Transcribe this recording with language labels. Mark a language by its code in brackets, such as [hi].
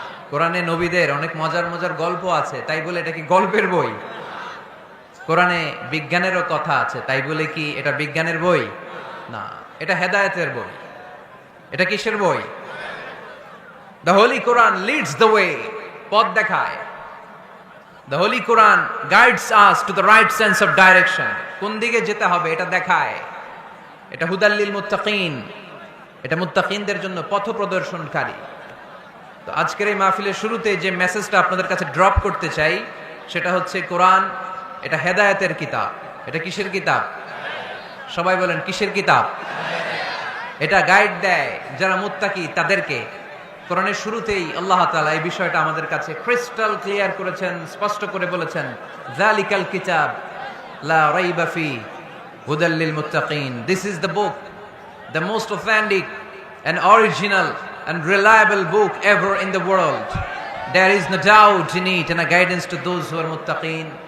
[bn] কোরআনে নবীদের অনেক মজার মজার গল্প আছে, তাই বলে এটা কি গল্পের বই? কোরআনে বিজ্ঞানেরও কথা আছে, তাই বলে কি এটা বিজ্ঞানের বই? না, এটা হেদায়েতের বই। এটা কিসের বই? [en] the holy Quran leads the way, [bn] পথ দেখায়। [en] The Holy Quran guides us to the right sense of direction. [bn] কোন দিকে যেতে হবে এটা দেখায়। [en] এটা [ar] হুদাল লিল মুত্তাকিন, [bn] এটা মুত্তাকিনদের জন্য পথ প্রদর্শনকারী। তো আজকের এই মাহফিলের শুরুতে যে মেসেজটা আপনাদের কাছে ড্রপ করতে চাই সেটা হচ্ছে কোরআন এটা হেদায়েতের কিতাব। এটা কিসের কিতাব? সবাই বলেন কিসের কিতাব? এটা গাইড দেয় যারা মুত্তাকি তাদেরকে। কোরআনের শুরুতেই আল্লাহ তাআলা এই বিষয়টা আমাদের কাছে [en] crystal clear [bn] করেছেন, স্পষ্ট করে বলেছেন, [ar] যালিকাল কিতাব লা রাইবা ফি হুদাল লিল মুত্তাকিন। [en] This is the book, the most authentic and original and reliable book ever in the world. There is no doubt in it and a guidance to those who are muttaqin.